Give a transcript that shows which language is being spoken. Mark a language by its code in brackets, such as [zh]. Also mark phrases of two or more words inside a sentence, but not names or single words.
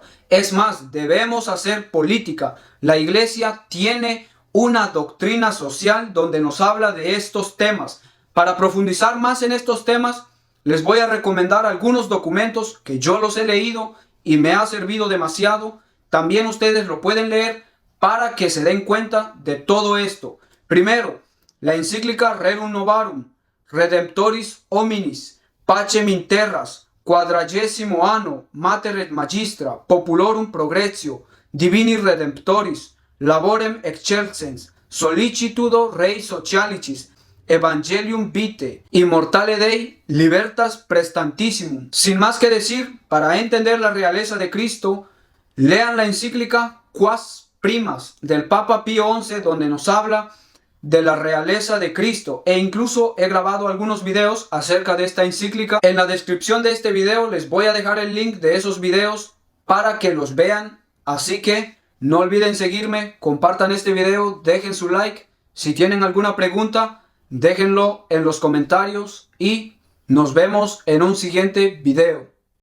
[es] Es más, debemos hacer política. La Iglesia tiene una doctrina social donde nos habla de estos temas. Para profundizar más en estos temas, les voy a recomendar algunos documentos que yo los he leído y me ha servido demasiado. También ustedes lo pueden leer para que se den cuenta de todo esto. Primero, la encíclica Rerum Novarum, Redemptoris Hominis, Pacem in Terras, 40º anno, Mater et Magistra, Populorum Progressio, Divini Redemptoris, Laborem Excelsens, Sollicitudo Rei Socialicis, Evangelium Vitae, Immortale Dei, Libertas Prestantissimum. Sin más que decir, para entender la realeza de Cristo, lean la encíclica Quas Primas del Papa Pío XI, donde nos habla de la realeza de Cristo, e incluso he grabado algunos videos acerca de esta encíclica. En la descripción de este video les voy a dejar el link de esos videos para que los vean, así que no olviden seguirme, compartan este video, dejen su like, si tienen alguna pregunta déjenlo en los comentarios y nos vemos en un siguiente video.